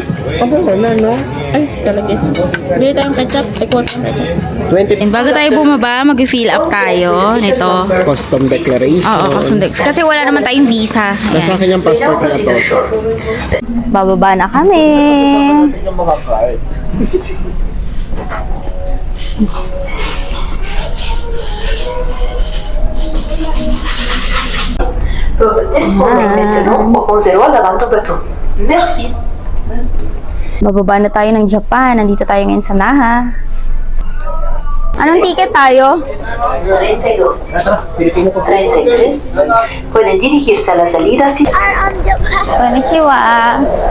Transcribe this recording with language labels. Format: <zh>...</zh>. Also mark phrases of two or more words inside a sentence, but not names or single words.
<tl>Ano wala, no? Ay, talagis. Bili tayong ketchup. Ay, kuha tayong ketchup. 20. Bago tayo bumaba, mag-</tl> <en>fill up</en> <tl>tayo nito.</tl> <en>Custom declaration.</en> <tl>Oo, kasundex. Kasi wala naman tayong visa. Nasa Ayan. akin yung passport na ito. Bababa na kami.</tl> <fr>Disposez maintenant au 0 à l'avant au bateau. Merci.</fr> <tl>Bababa na tayo ng Japan. Nandito tayo ngayon sa Naha. Anong ticket tayo? 32. 33.</tl> <es>Pueden dirigirse a la salida si...</es> <ja>Konnichiwa.</ja>